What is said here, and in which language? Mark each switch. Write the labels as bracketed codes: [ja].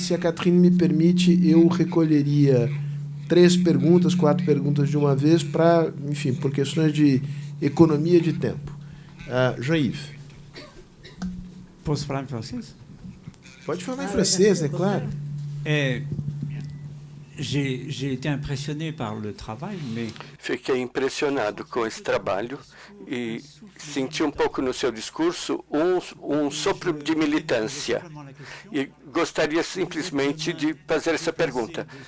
[pt] Se a Catherine me permite, eu recolheria 3 perguntas, 4 perguntas de uma vez, enfim, por questões de economia de tempo. Jean-Yves. Posso falar em francês? Pode falar em francês, é claro. [fr] J'ai été impressionné par le travail, mais... [pt] Fiquei impressionado com esse trabalho e senti um pouco no seu discurso um sopro de militância. E gostaria simplesmente de fazer essa pergunta.